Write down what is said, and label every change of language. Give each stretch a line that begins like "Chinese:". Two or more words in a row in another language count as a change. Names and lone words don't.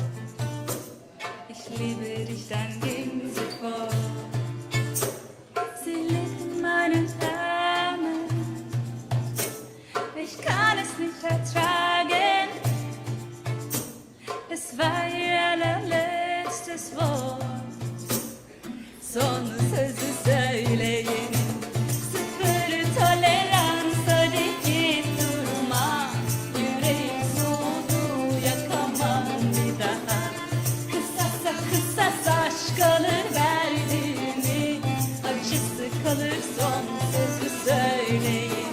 German: Ich liebe dich, dann ging sie fort. Sie liegt in meinen Armen, ich kann es nicht ertragen. Es war ihr allerletztes Wort.
Turkish: Son sözü söyleyin. Sıfır toleransa dik durma. Yüreğim soğudu, yakamam bir daha. Kısasa kısas aşk alır verdiğimi, acısı kalır son sözü söyleyin.